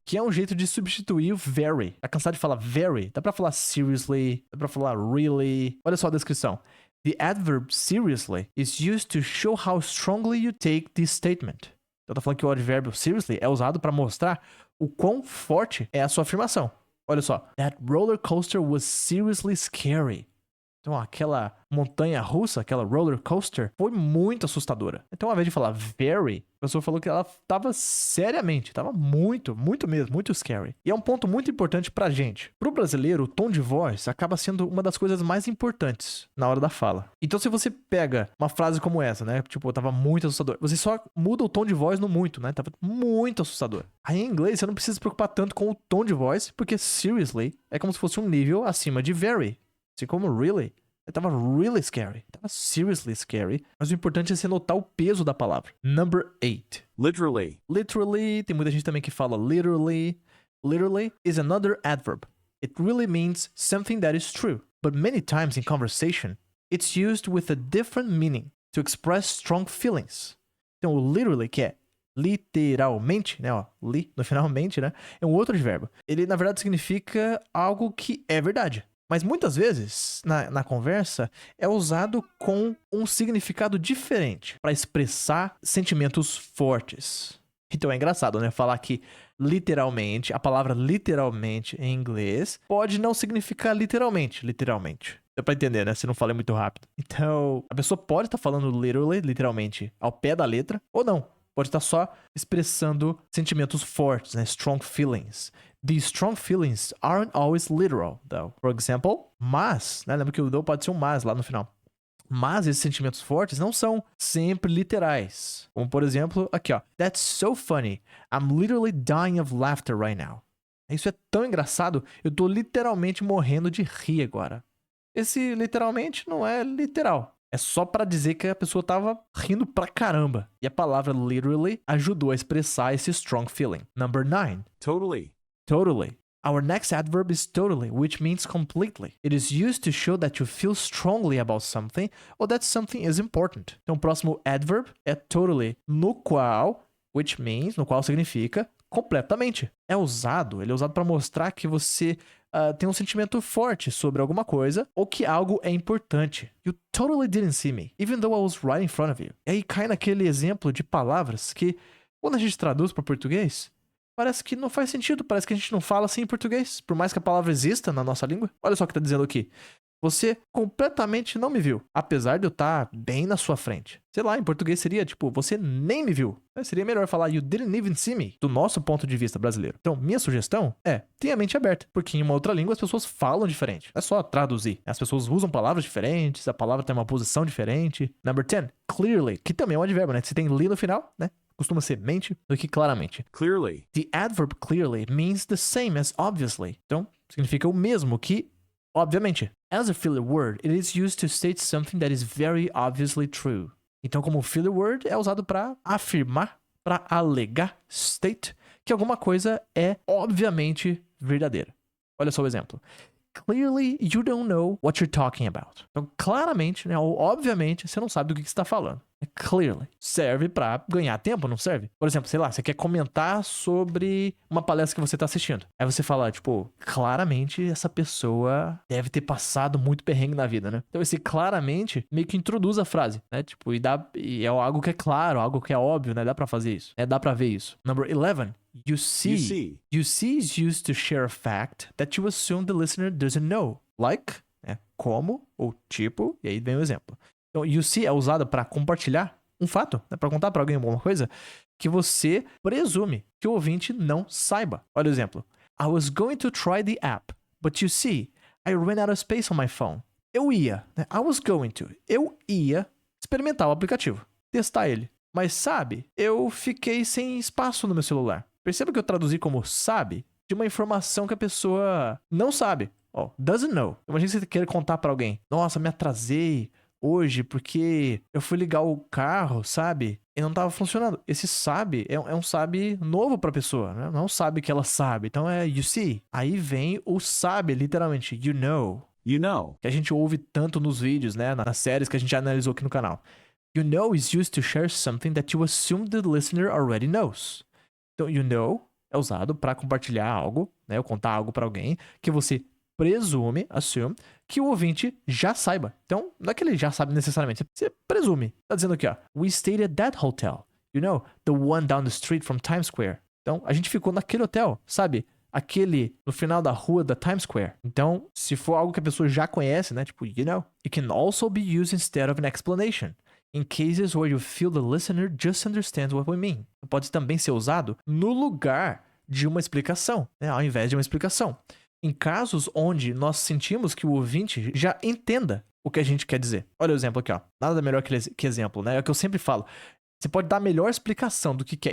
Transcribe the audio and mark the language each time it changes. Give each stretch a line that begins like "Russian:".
Portuguese: Que é um jeito de substituir o very. Tá cansado de falar very? Dá pra falar seriously, dá pra falar really. Olha só a descrição.
English: The adverb seriously is used to show how strongly you take this statement.
Portuguese: Então tá falando que o advérbio seriously é usado pra mostrar o quão forte é a sua afirmação. Olha só.
English: That roller coaster was seriously scary.
Portuguese: Então, aquela montanha russa, aquela roller coaster, foi muito assustadora. Então, ao invés de falar very, a pessoa falou que ela tava seriamente, tava muito, muito mesmo, muito scary. E é um ponto muito importante pra gente. Pro brasileiro, o tom de voz acaba sendo uma das coisas mais importantes na hora da fala. Então, se você pega uma frase como essa, né? Tipo, tava muito assustador. Você só muda o tom de voz no muito, né? Tava muito assustador. Aí, em inglês, você não precisa se preocupar tanto com o tom de voz, porque seriously é como se fosse um nível acima de very. Assim como really. Tava
English: really scary.
Portuguese: Tava
English: seriously scary.
Portuguese: Mas o importante é você notar o peso da palavra.
English: Number 8. Literally. Literally.
Portuguese: Tem muita gente também que fala literally.
English: Literally is another adverb. It really means something that is true. But many times in conversation, it's used with a different meaning to express strong feelings.
Portuguese: Então, o literally, que é literalmente, né? Ó, li no finalmente, né? É um outro advérbio. Ele, na verdade, significa algo que é verdade. Mas muitas vezes, na conversa, é usado com um significado diferente para expressar sentimentos fortes. Então é engraçado, né? Falar que literalmente, a palavra literalmente em inglês pode não significar literalmente. Deu pra entender, né? Se não falei muito rápido. Então, a pessoa pode estar falando literalmente, ao pé da letra, ou não. Pode estar só expressando sentimentos fortes, né?
English: Strong feelings. These strong feelings aren't always literal, though. For example,
Portuguese: mas, né? Lembra que o though pode ser um mas lá no final. Mas esses sentimentos fortes não são sempre literais. Como, por exemplo, aqui, ó.
English: That's so funny. I'm literally dying of laughter right now.
Portuguese: Isso é tão engraçado, eu tô literalmente morrendo de rir agora. Esse literalmente não é literal. É só pra dizer que a pessoa tava rindo pra caramba. E a palavra literally ajudou a expressar esse strong feeling.
English: Number 9. Totally. Totally. Our next adverb is totally, which means completely. It is used to show that you feel strongly about something or that something is important.
Portuguese: Então, o próximo adverb é totally, no qual significa completamente. Ele é usado para mostrar que você tem um sentimento forte sobre alguma coisa ou que algo é importante.
English: You totally didn't see me, even though I was right in front of you.
Portuguese: E aí cai naquele exemplo de palavras que, quando a gente traduz para português, parece que não faz sentido, parece que a gente não fala assim em português, por mais que a palavra exista na nossa língua. Olha só o que tá dizendo aqui. Você completamente não me viu, apesar de eu estar bem na sua frente. Sei lá, em português seria tipo, você nem me viu. Seria melhor falar
English: you didn't even see me,
Portuguese: do nosso ponto de vista brasileiro. Então, minha sugestão é, tenha a mente aberta, porque em uma outra língua as pessoas falam diferente. É só traduzir. As pessoas usam palavras diferentes, a palavra tem uma posição diferente.
English: Number 10,
Portuguese: clearly, que também é um advérbio, né? Se tem li no final, né? Costuma ser mente do que claramente.
English: Clearly. The adverb clearly means the same as obviously.
Portuguese: Então, significa o mesmo que obviamente.
English: As a filler word, it is used to state something that is very obviously true.
Portuguese: Então, como filler word, é usado para afirmar, para alegar, state, que alguma coisa é obviamente verdadeira. Olha só o exemplo.
English: clearly you don't know what you're talking about.
Portuguese: Então, claramente, né, ou obviamente, você não sabe do que você tá falando. Clearly. Serve pra ganhar tempo, não serve? Por exemplo, sei lá, você quer comentar sobre uma palestra que você tá assistindo. Aí você fala, tipo, claramente essa pessoa deve ter passado muito perrengue na vida, né? Então esse claramente meio que introduz a frase, né? Tipo, e é algo que é claro, algo que é óbvio, né? Dá pra fazer isso. Dá pra ver isso.
English: Number 11. You see. You see is used to share a fact that you assume the listener doesn't know. Like, né?
Portuguese: Como, ou tipo, e aí vem o exemplo. Então, you see é usado para compartilhar um fato, né? Para contar para alguém alguma coisa que você presume que o ouvinte não saiba. Olha o exemplo.
English: I was going to try the app, but you see, I ran out of space on my phone.
Portuguese: Eu ia, né?
English: I was going to.
Portuguese: Eu ia experimentar o aplicativo, testar ele. Mas sabe, eu fiquei sem espaço no meu celular. Perceba que eu traduzi como sabe de uma informação que a pessoa não sabe. Ó,
English: doesn't know.
Portuguese: Imagina que você queira contar para alguém. Nossa, me atrasei hoje porque eu fui ligar o carro, sabe? E não tava funcionando. Esse sabe é um sabe novo pra pessoa, né? Não sabe que ela sabe. Então é you see. Aí vem o sabe, literalmente.
English: You know. You know.
Portuguese: Que a gente ouve tanto nos vídeos, né? Nas séries que a gente já analisou aqui no canal.
English: You know is used to share something that you assume the listener already knows.
Portuguese: Então, you know é usado pra compartilhar algo, né? Ou contar algo pra alguém que você presume, assume, que o ouvinte já saiba. Então, não é que ele já sabe necessariamente, você presume. Tá dizendo aqui, ó.
English: We stayed at that hotel. You know, the one down the street from Times Square.
Portuguese: Então, a gente ficou naquele hotel, sabe? Aquele no final da rua da Times Square. Então, se for algo que a pessoa já conhece, né? Tipo,
English: you know. It can also be used instead of an explanation. In cases where you feel the listener just understands what we mean.
Portuguese: Pode também ser usado no lugar de uma explicação, né? Ao invés de uma explicação. Em casos onde nós sentimos que o ouvinte já entenda o que a gente quer dizer. Olha o exemplo aqui, ó. Nada melhor que exemplo, né? É o que eu sempre falo. Você pode dar a melhor explicação do que é.